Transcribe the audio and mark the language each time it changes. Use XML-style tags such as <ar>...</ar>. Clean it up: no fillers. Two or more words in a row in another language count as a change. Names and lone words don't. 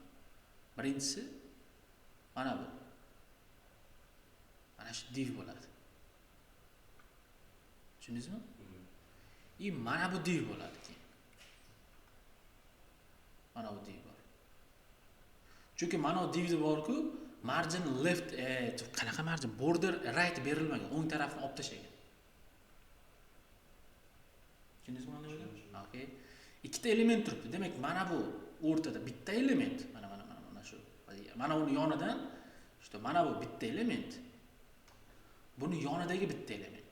<uz>Birinchisi mana bu. Mana shu div bo'ladi. Tushundingizmi? Mana bu div bo'ladi keyin. Mana bu div bor. Chunki mana bu divda bor-ku,</uz> <en>margin left,</en> <uz>qanaqa margin?</uz> <en>Border right</en> <uz>berilmagan, o'ng tarafni olib tashlagan. Tushundingizmi mana buni? Okay. Ikkita element turibdi. Demak, mana bu o'rtada bitta element. Mana shu. Mana uni yonidan, işte mana bu bitta element. Buni yonidagi bitta element.</uz>